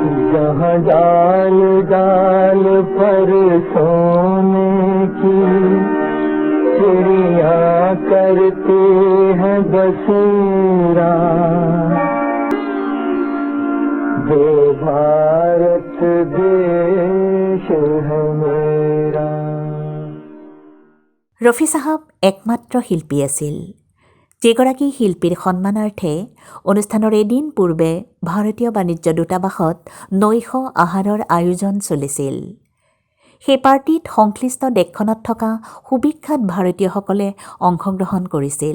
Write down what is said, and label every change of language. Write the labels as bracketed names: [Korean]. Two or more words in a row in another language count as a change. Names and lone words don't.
[Hindi] जहाँ डाल डाल पर सोने की चिड़िया करते हैं बसेरा, दे भारत देश है मेरा। [Assamese] ৰফি চাহাব একমাত্ৰ শিল্পী আছিল যিগৰাকী শিল্পীৰ সন্মানাৰ্থে অনুষ্ঠানৰ এদিন পূৰ্বে ভাৰতীয় বাণিজ্য দূতাবাসত নৈশ আহাৰৰ আয়োজন চলিছিল। সেই পাৰ্টিত সংশ্লিষ্ট দেশখনত থকা সুবিখ্যাত ভাৰতীয়সকলে অংশগ্ৰহণ কৰিছিল।